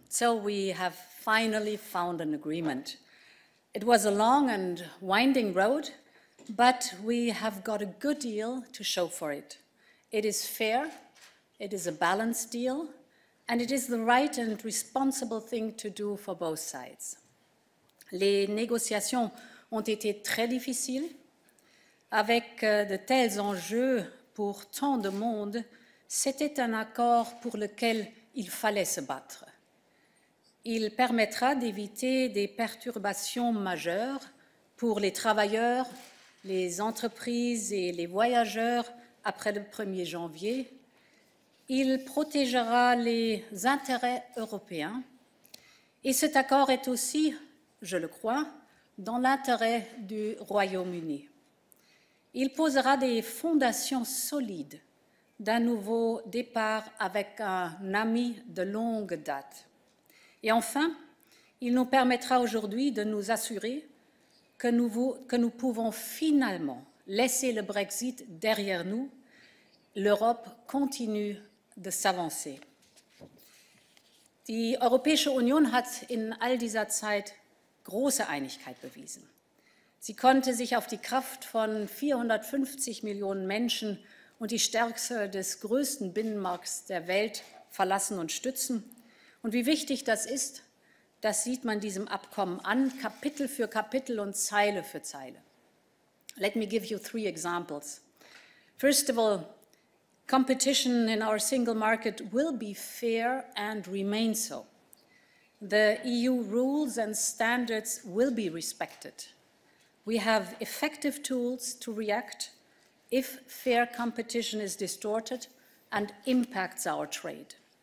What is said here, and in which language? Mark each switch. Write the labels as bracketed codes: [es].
[en] So we have finally found an agreement. It was a long and winding road, but we have got a good deal to show for it. It is fair, it is a balanced deal, and it is the right and responsible thing to do for both sides. [fr] Les négociations ont été très difficiles, avec de tels enjeux pour tant de monde. C'était un accord pour lequel il fallait se battre. Il permettra d'éviter des perturbations majeures pour les travailleurs, les entreprises et les voyageurs après le 1er janvier. Il protégera les intérêts européens et cet accord est aussi, je le crois, dans l'intérêt du Royaume-Uni. Il posera des fondations solides d'un nouveau départ avec un ami de longue date. Et enfin, il nous permettra aujourd'hui de nous assurer que nous pouvons finalement laisser le Brexit derrière nous. L'Europe continue de s'avancer. [de] Die Europäische Union hat in all dieser Zeit große Einigkeit bewiesen. Sie konnte sich auf die Kraft von 450 Millionen Menschen und die Stärke des größten Binnenmarkts der Welt verlassen und stützen. Und wie wichtig das ist, das sieht man diesem Abkommen an, Kapitel für Kapitel und Zeile für Zeile. [en] Let me give you 3 examples. First of all, competition in our single market will be fair and remain so. The EU rules and standards will be respected. We have effective tools to react if fair competition is distorted and impacts our trade.